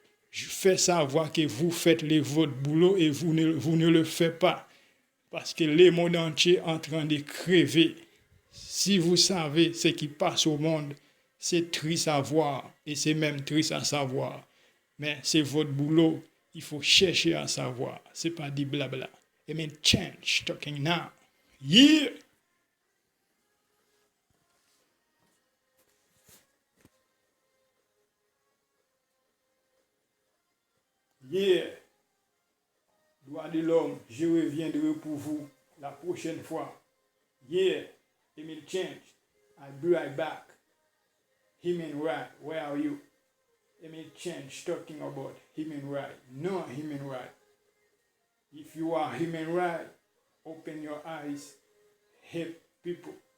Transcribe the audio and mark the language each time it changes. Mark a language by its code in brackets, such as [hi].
[fr] Je fais savoir que vous faites votre boulot et vous ne le faites pas. Parce que le monde entier est en train de crever. Si vous savez ce qui passe au monde, c'est triste à voir et c'est même triste à savoir. Mais c'est votre boulot, il faut chercher à savoir. C'est pas du blabla. [en] I mean, change, talking now. Yeah! Yeah! [fr] Droit de l'homme, je reviendrai pour vous la prochaine fois. Yeah! [en] Emile Change, I'll be right back. Human right, where are you? Emile Change talking about human right. No human right. If you are human right, open your eyes, help people.